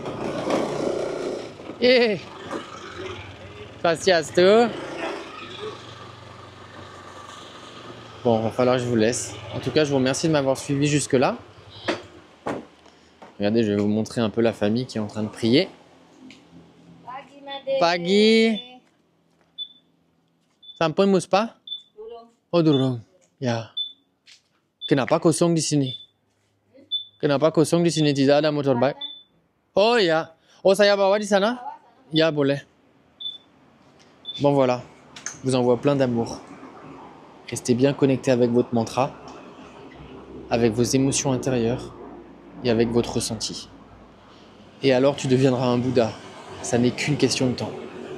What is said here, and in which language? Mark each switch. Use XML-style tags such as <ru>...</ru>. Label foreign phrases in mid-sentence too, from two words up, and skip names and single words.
<fr>Et... Pastiasto. Bon, il va falloir que je vous laisse. En tout cas, je vous remercie de m'avoir suivi jusque-là. Regardez, je vais vous montrer un peu la famille qui est en train de prier.</fr> <id>Pagi. Sampai Muspa? Oh, durung. Ya. Kenapa kosong di sini? Kenapa kosong di sini? Tidak ada motorbike? Oh ya. Oh, saya bawa di sana? Ya, boleh.</id> <fr>Bon, voilà. Je vous envoie plein d'amour. Restez bien connectés avec votre mantra, avec vos émotions intérieures et avec votre ressenti. Et alors tu deviendras un Bouddha. Ça n'est qu'une question de temps.</fr>